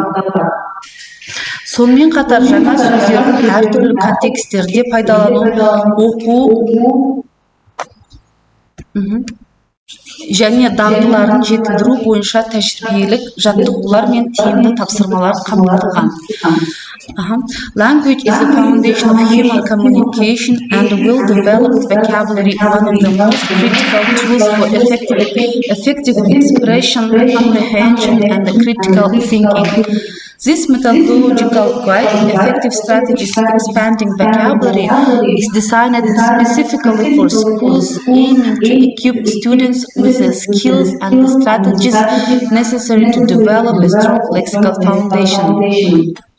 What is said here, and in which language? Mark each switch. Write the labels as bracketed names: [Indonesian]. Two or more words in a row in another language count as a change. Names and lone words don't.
[Kazakh] Сонымен қатар жаңа сөздердің әртүрлі контексттерде пайдалану, оқу және дағдыларын жетілдіру бойынша тәжірибелік жаттығулар мен тиімді тапсырмалар қамтылған. [English] Language is the foundation of human communication and well-developed vocabulary one of the most critical tools for effective expression, comprehension, and critical thinking. This methodological guide, Effective Strategies for Expanding Vocabulary, is designed specifically for schools aiming to equip students with the skills and the strategies necessary to develop a strong lexical foundation.